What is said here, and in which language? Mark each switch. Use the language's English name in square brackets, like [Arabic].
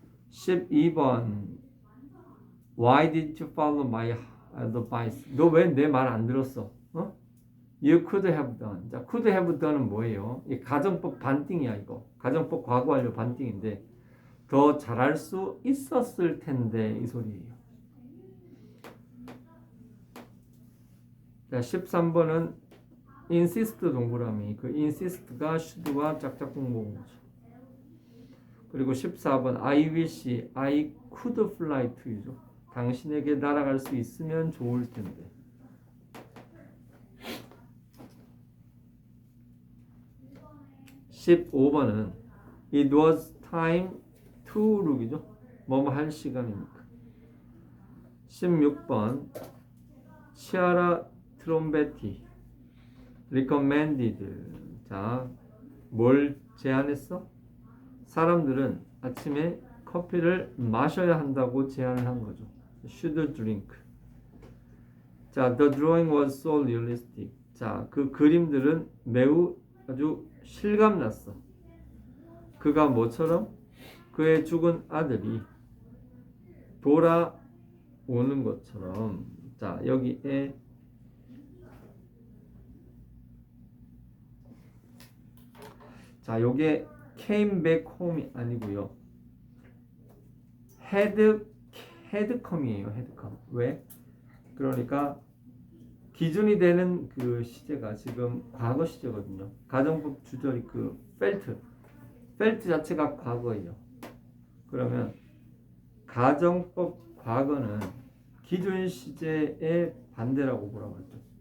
[English] 12번 Why did you follow my advice? [Korean] 너 왜 내 말 안 들었어? [English] You could have done. [Korean] 자, [English] could have done [Korean] 은 뭐예요? 이 가정법 반띵이야 이거. 가정법 과거 완료 반띵인데 더 잘할 수 있었을 텐데 이 소리예요. 자, 13번은 insist 동그라미. 그 insist가 should와 짝짝 공모인 거죠. [English] 그리고 14번 I wish I could fly to you죠. [Korean] 당신에게 날아갈 수 있으면 좋을 텐데. [English] 15번은 It was time to look이죠. [Korean] 뭐뭐 할 시간이니까. 16번 치아라 트롬베티 recommended. 자, 뭘 제안했어? 사람들은 아침에 커피를 마셔야 한다고 제안을 한 거죠. [English] Should drink. 자, the drawing was so realistic. [Korean] 자, 그 그림들은 매우 아주 실감났어. 그가 뭐처럼? 그의 죽은 아들이 돌아오는 것처럼. 자, 여기에 자, 요게 [English] came back home [Korean] 이 아니고요. [English] had come이에요. had come. 왜? [Korean] 그러니까 기준이 되는 그 시제가 지금 과거 시제거든요. 가정법 주절이 그 felt 자체가 과거예요. 그러면 가정법 과거는 기준 시제의 반대라고 보라고 했죠.